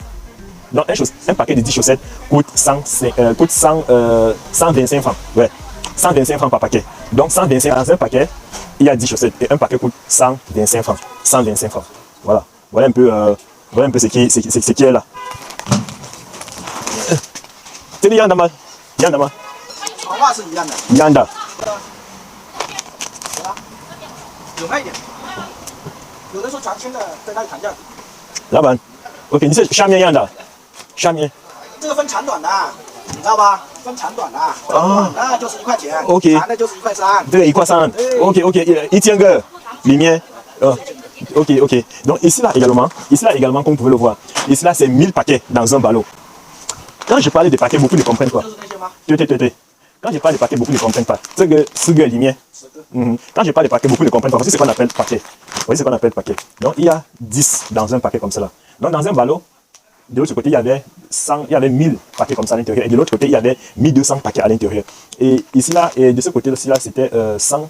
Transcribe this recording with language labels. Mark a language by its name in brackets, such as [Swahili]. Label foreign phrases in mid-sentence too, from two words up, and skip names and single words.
[French] Donc un paquet de 10 chaussettes coûte 125 francs. Ouais. 125 francs par paquet. Donc 125 dans un paquet, il y a 10 chaussettes. Et un paquet coûte 125 francs. 125 francs. Voilà. Voilà un peu ce qui est là. [Chinese] C'est 一样的吗？一样的吗？长话是一样的。一样的。有卖点，有的时候全新的在那里谈价。老板 ，OK， 你是下面一样的，下面。这个分长短的，你知道吧？分长短的。啊。那就是1块钱。 OK。长的就是1块3。这个1块3。OK，一千个里面 ，OK。 [French] Donc ici là également, comme vous pouvez le voir, ici là c'est 1000 paquets dans un ballot. Quand je parle de paquets, beaucoup ne comprennent pas. 对。Quand je parle de paquets, beaucoup ne comprennent pas. [Chinese] 这个4个里面 [French] ，quand je parle de paquets, beaucoup ne comprennent pas. Voici ce qu'on appelle paquet. Voici ce qu'on appelle paquet. Donc il y a 10 dans un paquet comme cela. Donc dans un ballot, de l'autre côté, il y avait 1000 paquets comme ça à l'intérieur. Et de l'autre côté, il y avait 1200 paquets à l'intérieur. Et ici là, et de ce côté-ci là, c'était 100.